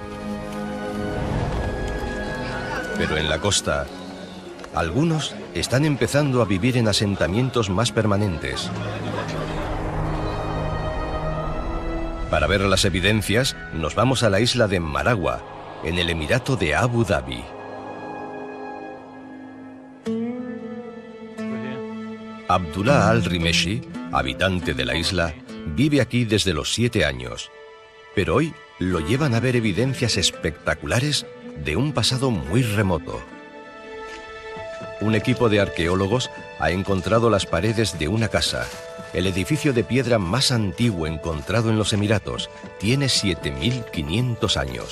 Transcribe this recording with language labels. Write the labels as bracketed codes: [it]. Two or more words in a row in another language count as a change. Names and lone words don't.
[es] Pero en la costa, algunos están empezando a vivir en asentamientos más permanentes. Para ver las evidencias, nos vamos a la isla de Maragua, en el Emirato de Abu Dhabi. Abdullah al-Rimeshi, habitante de la isla, vive aquí desde los 7 años, pero hoy lo llevan a ver evidencias espectaculares de un pasado muy remoto. Un equipo de arqueólogos ha encontrado las paredes de una casa. El edificio de piedra más antiguo encontrado en los Emiratos tiene 7.500 años.